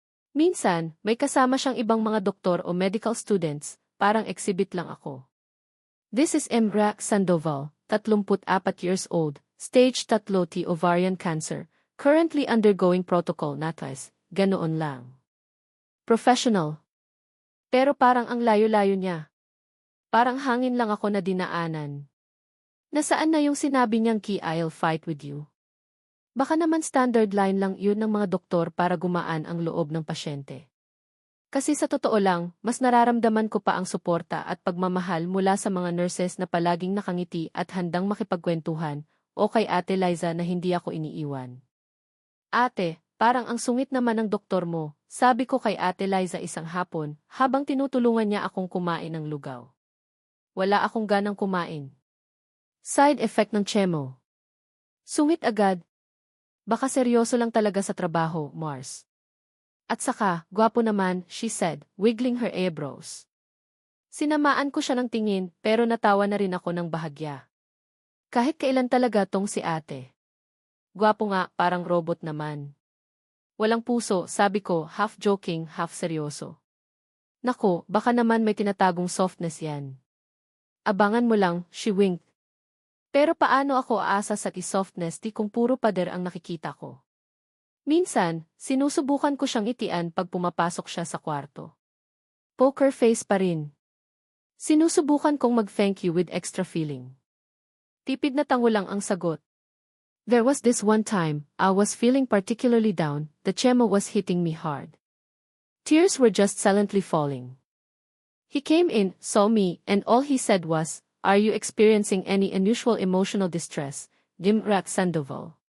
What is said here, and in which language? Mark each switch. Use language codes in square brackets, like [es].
[tl] Minsan, may kasama siyang ibang mga doktor o medical students, parang exhibit lang ako. [en] This is Dimrak Sandoval, 34 years old, stage 3T ovarian cancer, currently undergoing protocol natas, [tl] ganoon lang. [en] Professional. [tl] Pero parang ang layo-layo niya. Parang hangin lang ako na dinaanan. Nasaan na yung sinabi niyang key [en] I'll fight with you? [tl] Baka naman standard line lang yun ng mga doktor para gumaan ang loob ng pasyente. Kasi sa totoo lang, mas nararamdaman ko pa ang suporta at pagmamahal mula sa mga nurses na palaging nakangiti at handang makipagkwentuhan, o kay Ate Liza na hindi ako iniiwan. Ate, parang ang sungit naman ng doktor mo, sabi ko kay Ate Liza isang hapon, habang tinutulungan niya akong kumain ng lugaw. Wala akong ganang kumain. Side effect ng chemo. Sungit agad. Baka seryoso lang talaga sa trabaho, Mars. At saka, gwapo naman, [en] she said, wiggling her eyebrows. [tl] Sinamaan ko siya ng tingin, pero natawa na rin ako ng bahagya. Kahit kailan talaga tong si ate. Gwapo nga, parang robot naman. Walang puso, sabi ko, [en] half joking, half [tl] seryoso. Nako, baka naman may tinatagong softness yan. Abangan mo lang, [en] she winked. [tl] Pero paano ako aasa sa softness di kung puro pader ang nakikita ko? Minsan, sinusubukan ko siyang itian pag pumapasok siya sa kwarto. Poker face pa rin. Sinusubukan kong mag-thank you with extra feeling. Tipid na tango lang ang sagot. [en] There was this one time, I was feeling particularly down, the chemo was hitting me hard. Tears were just silently falling. He came in, saw me, and all he said was, "Are you experiencing any unusual emotional distress, Dimrak Sandoval?